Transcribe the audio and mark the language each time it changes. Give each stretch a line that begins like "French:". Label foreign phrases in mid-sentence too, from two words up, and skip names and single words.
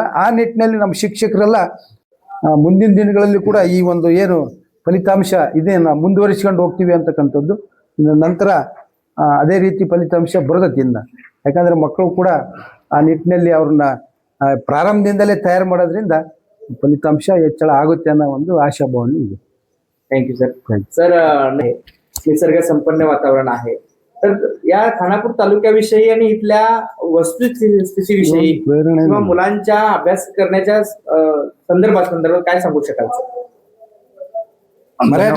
Kannada: ಆ ನಿಟ್ಟಿನಲ್ಲಿ ನಮ್ಮ ಶಿಕ್ಷಕರೆಲ್ಲ ಮುಂದಿನ ದಿನಗಳಲ್ಲಿ ಕೂಡ ಈ ಒಂದು ಏನು ಫಲಿತಾಂಶ ಇದೇನು ಮುಂದುವರಿಸ್ಕೊಂಡು ಹೋಗ್ತೀವಿ ಅಂತಕ್ಕಂಥದ್ದು ಇನ್ನು ನಂತರ ಅದೇ ರೀತಿ ಫಲಿತಾಂಶ ಬರೋದಕ್ಕೆ ಇನ್ನು. ಯಾಕಂದರೆ ಮಕ್ಕಳು ಕೂಡ ಆ ನಿಟ್ಟಿನಲ್ಲಿ ಅವ್ರನ್ನ ಪ್ರಾರಂಭದಿಂದಲೇ ತಯಾರು ಮಾಡೋದ್ರಿಂದ ಫಲಿತಾಂಶ ಹೆಚ್ಚಳ ಆಗುತ್ತೆ ಅನ್ನೋ ಒಂದು ಆಶಾಭಾವನೆ ಇದೆ.
English: Thank you sir.
Marathi: सर निसर्ग संपन्न वातावरण आहे, तर या खानापूर तालुक्याविषयी आणि इथल्या वस्तुस्थितीविषयी किंवा मुलांच्या अभ्यास करण्याच्या संदर्भात काय सांगू शकाल? मराठी